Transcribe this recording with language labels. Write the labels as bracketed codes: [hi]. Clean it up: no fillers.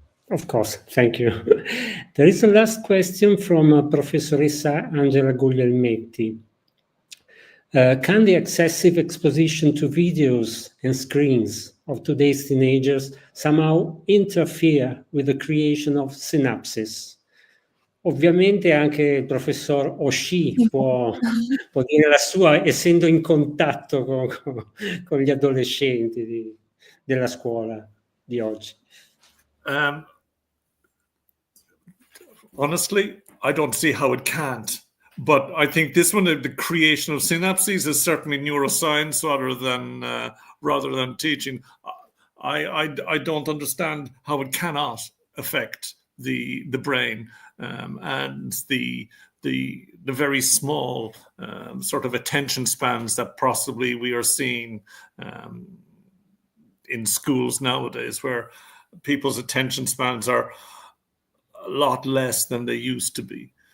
[en] Of course, thank you. There is a last question from Professoressa Angela Guglielmetti. Can the excessive exposition to videos and screens of today's teenagers somehow interfere with the creation of synapses? [it] Ovviamente anche il professor Oshii può dire la sua, essendo in contatto con gli adolescenti della scuola di oggi. [en] Honestly, I don't see how it can't. But I think this one, the creation of synapses, is certainly neuroscience rather than teaching. I don't understand how it cannot affect the brain and the very small sort of attention spans that possibly we are seeing in schools nowadays, where people's attention spans are a lot less than they used to be.